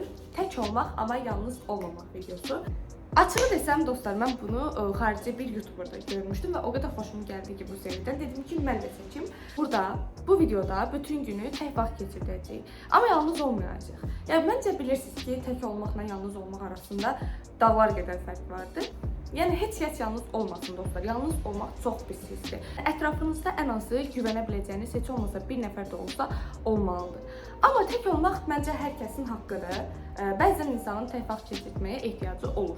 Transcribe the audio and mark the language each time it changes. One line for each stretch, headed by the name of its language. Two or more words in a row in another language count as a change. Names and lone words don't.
Azerbaijani: Tek olmaq ama yalnız olmamaq videosu.
Turkish: Açığı desem dostlar,
Azerbaijani: mən bunu xarici
Turkish: bir YouTuber'da görmüştüm ve o kadar hoşuma geldi ki bu seriden.
Azerbaijani: Dedim ki mən də çekim. Burada, bu videoda bütün günü tek vaxt keçirdəcəyik. Ama yalnız olmayacaq. Yani bence bilirsiniz ki tek olmaqla yalnız olmaq arasında dağlar qədər fərq vardır. Yəni heç yalnız olmasın dostlar. Yalnız olmaq çox pis hissdir. Ətrafınızda ən azı güvənə biləcəyiniz heç olmasa bir nəfər də olsa olmalıdır. Amma tək olmaq məncə hər kəsin haqqıdır. Bəzən insanın tək vaxt keçirməyə ehtiyacı olur.